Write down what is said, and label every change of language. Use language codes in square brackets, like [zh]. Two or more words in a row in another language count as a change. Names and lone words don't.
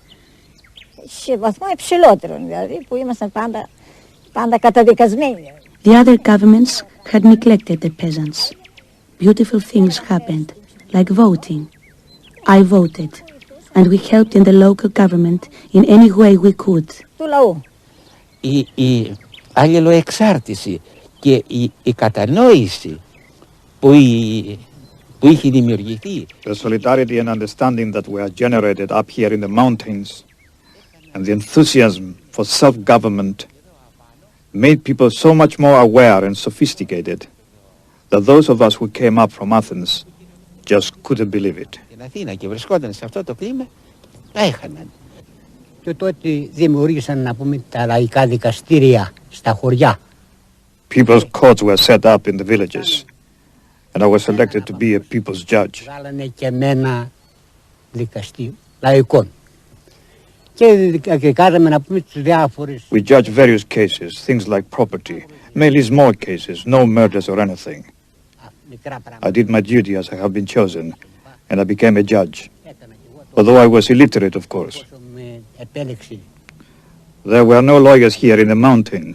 [en] The other governments had neglected the peasants. Beautiful things happened, like voting. I voted, and we helped in the local government in any way we could. [el] Η αλληλοεξάρτηση και η κατανόηση που είχε δημιουργηθεί. [en] The solidarity and understanding that were generated up here in the mountains and the enthusiasm for self-government made people so much more aware and sophisticated that those of us who came up from Athens just couldn't believe it. [el] Στην Αθήνα και βρισκόταν σε αυτό το κλίμα, έχαναν. Και τότε δημιούργησαν, να πούμε, τα λαϊκά δικαστήρια στα χωριά. [en] People's courts were set up in the villages, and I was selected to be a people's judge. [el] Βάλανε και εμένα δικαστή λαϊκών. Και κάναμε, να πούμε, τις διάφορες. [en] We judged various cases, things like property, mainly small cases, no murders or anything. I did my duty as I have been chosen, and I became a judge. Although I was illiterate, of course. There were no lawyers here in the mountains.